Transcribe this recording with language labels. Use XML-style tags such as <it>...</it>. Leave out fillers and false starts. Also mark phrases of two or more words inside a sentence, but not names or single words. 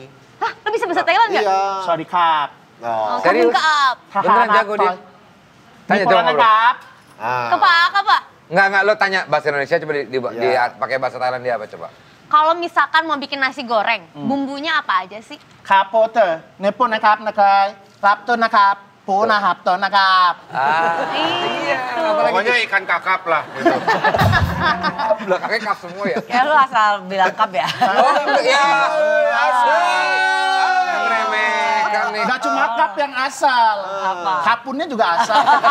<id>Hah, lu bisa bahasa Thailand nggak? Iya. Sorry, Kap. Oh. Serius? Kap. Beneran jago dia. Tanya dong sama lu. Kap. Ah. Apa? Enggak, lo tanya bahasa Indonesia coba Iya. pakai bahasa Thailand dia apa coba? Kalau misalkan mau bikin nasi goreng, bumbunya apa aja sih? ครับโปเตอร์เนปโปนะครับนะครับรับต้นนะครับปูนะครับต้นนะครับ Iya. Pokoknya ikan kakap lah. Gitu. Belakangnya kap semua ya? Ya lu asal bilang kap ya. Oh iya. Remehkan nih. Nggak cuma kap yang asal, kapunnya juga asal.</id>